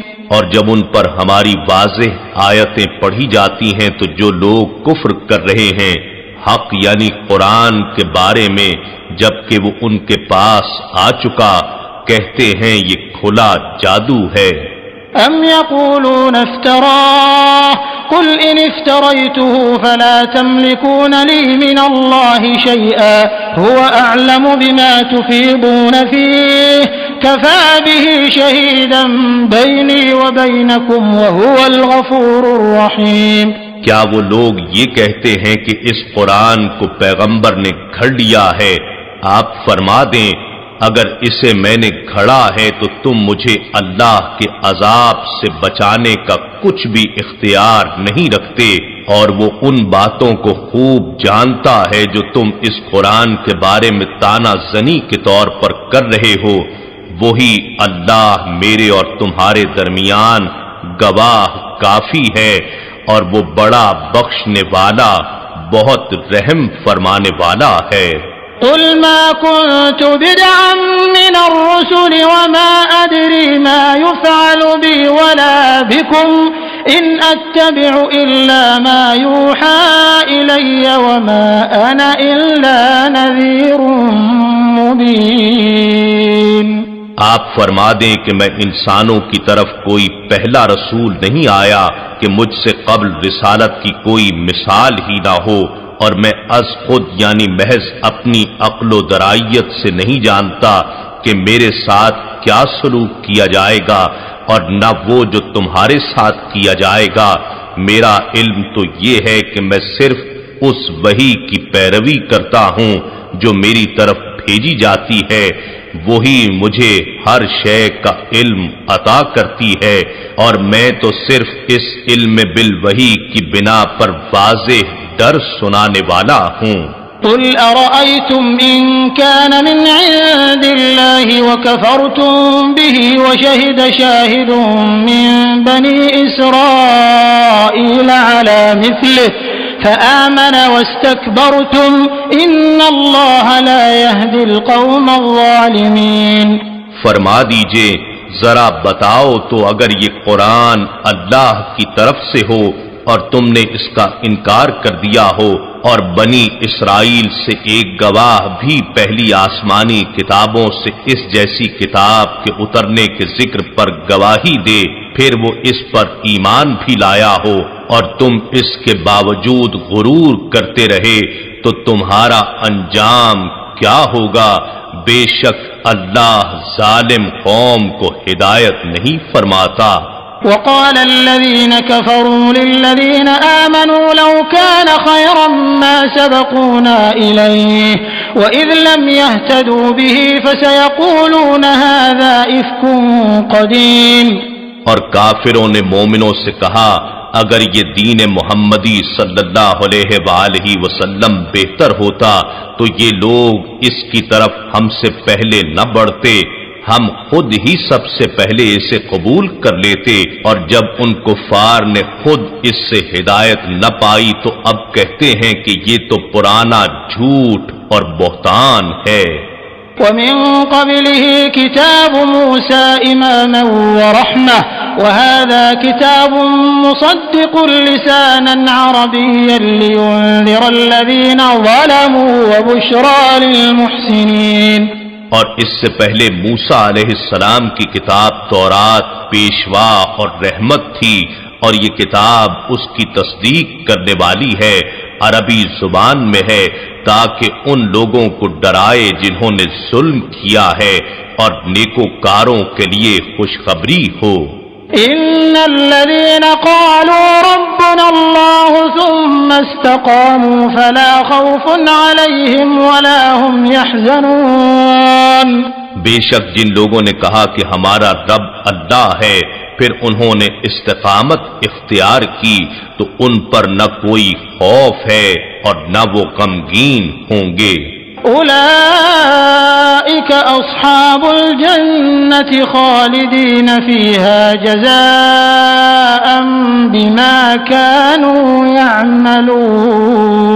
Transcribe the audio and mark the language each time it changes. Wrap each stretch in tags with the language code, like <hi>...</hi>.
<ur>اور جب ان پر ہماری واضح آیتیں پڑھی جاتی ہیں تو جو لوگ کفر کر رہے ہیں حق یعنی قرآن کے بارے میں جبکہ وہ ان کے پاس آ چکا کہتے ہیں یہ کھلا جادو ہے.</ur> <ar>ام یقولون افتراه قل ان افتریته فلا تملكون لي من الله شيئا هو اعلم بما تفيضون فيه كفى به شهيدا بيني وبينكم وهو الغفور الرحيم.</ar> <ur>کیا وہ لوگ یہ کہتے ہیں کہ اس قرآن کو پیغمبر نے گھڑ لیا ہے؟ آپ فرما دیں اگر اسے میں نے گھڑا ہے تو تم مجھے اللہ کے عذاب سے بچانے کا کچھ بھی اختیار نہیں رکھتے، اور وہ ان باتوں کو خوب جانتا ہے جو تم اس قرآن کے بارے میں طعنہ زنی کے طور پر کر رہے ہو. وہی اللہ میرے اور تمہارے درمیان گواہ کافی ہے، اور وہ بڑا بخشنے والا بہت رحم فرمانے والا ہے.</ur> <ar>قل ما كنت بدعا من الرسل وما أدري ما يفعل بي ولا بكم إن أتبع إلا ما يوحى إلي وما أنا إلا نذير مبين.</ar> <ur>آپ فرما دیں کہ میں انسانوں کی طرف کوئی پہلا رسول نہیں آیا کہ مجھ سے قبل رسالت کی کوئی مثال ہی نہ ہو، اور میں از خود یعنی محض اپنی عقل و درائیت سے نہیں جانتا کہ میرے ساتھ کیا سلوک کیا جائے گا اور نہ وہ جو تمہارے ساتھ کیا جائے گا. میرا علم تو یہ ہے کہ میں صرف اس وحی کی پیروی کرتا ہوں جو میری طرف بھیجی جاتی ہے، وہی مجھے ہر شے کا علم عطا کرتی ہے، اور میں تو صرف اس علم بالوحی کی بنا پر واضح ڈر سنانے والا ہوں.</ur> <ar>قل أرأيتم إن كان من عند الله وكفرتم به وشهد شاهد من بني إسرائيل على مثله فآمن واستكبرتم إن الله لا يهدي القوم الظالمين.</ar> <ur>فرما دیجئے ذرا بتاؤ تو اگر یہ قرآن اللہ کی طرف سے ہو اور تم نے اس کا انکار کر دیا ہو اور بنی اسرائیل سے ایک گواہ بھی پہلی آسمانی کتابوں سے اس جیسی کتاب کے اترنے کے ذکر پر گواہی دے، پھر وہ اس پر ایمان بھی لایا ہو اور تم اس کے باوجود غرور کرتے رہے تو تمہارا انجام کیا ہوگا؟ بے شک اللہ ظالم قوم کو ہدایت نہیں فرماتا.</ur> <ar>وقال الذين كفروا للذين آمنوا لو كان خيرا ما سبقونا إليه وإذ لم يهتدوا به فسيقولون هذا إفك قديم.</ar> <ur>اور کافروں نے مومنوں سے کہا اگر یہ دین محمدی صلی اللہ علیہ وآلہ وسلم بہتر ہوتا تو یہ لوگ اس کی طرف ہم سے پہلے نہ بڑھتے، ہم خود ہی سب سے پہلے اسے قبول کر لیتے. اور جب ان کفار نے خود اس سے ہدایت نہ پائی تو اب کہتے ہیں کہ یہ تو پرانا جھوٹ اور بہتان ہے.</ur> <ar>ومن قبله كتاب موسى إماما ورحمة وهذا كتاب مصدق لسانا عربيا لينذر الذين ظلموا وبشرى للمحسنين.</ar> <ur>اور اس سے پہلے موسیٰ علیہ السلام کی کتاب تورات پیشوا اور رحمت تھی، اور یہ کتاب اس کی تصدیق کرنے والی ہے، عربی زبان میں ہے تاکہ ان لوگوں کو ڈرائے جنہوں نے ظلم کیا ہے اور نیکوکاروں کے لیے خوشخبری ہو.</ur> <ar>ان الذين قالوا ربنا الله ثم استقاموا فلا خوف عليهم ولا هم يحزنون.</ar> <ur>بے شک جن لوگوں نے کہا کہ ہمارا رب اللہ ہے پھر انہوں نے استقامت اختیار کی تو ان پر نہ کوئی خوف ہے اور نہ وہ غمگین ہوں گے.</ur> <ar>أولئك أصحاب الجنة خالدين فيها جزاء بما كانوا يعملون.</ar>